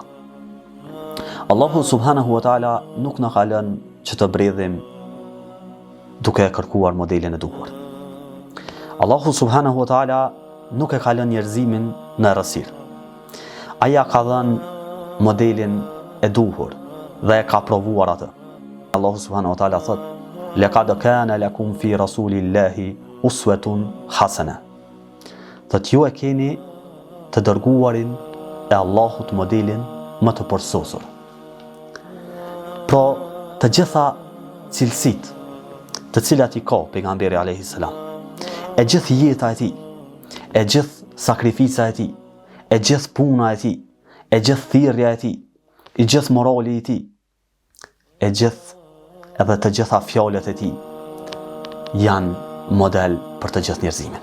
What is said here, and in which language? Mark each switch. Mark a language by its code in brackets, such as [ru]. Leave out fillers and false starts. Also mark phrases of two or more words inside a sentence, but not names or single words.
[sq] Allahu [ar] سبحانه وتعالى [sq] nuk na ka lënë që të bredhim duke kërkuar modelin e duhur. Allahu [ar] سبحانه وتعالى [sq] nuk e ka lënë njerëzimin në errësirë. Ai ja ka dhënë modelin e duhur dhe e ka provuar atë. Allahu [ar] سبحانه وتعالى [sq] thot: [ar] "لقد كان لكم في رسول الله أسوة حسنة." [sq] Thot ju e keni të dërguarin e Allahut modelin më të përsosur. Pra, të gjitha cilësitë të cilat i ka pejgamberi [ar] عليه السلام, [sq] e gjithë jeta e tij, e gjithë sakrifica e tij, e gjithë puna e tij, e gjithë thirrja e tij, i gjithë morali i tij, e gjithë edhe të gjitha fjalët e tij janë model për të gjithë njerëzimin.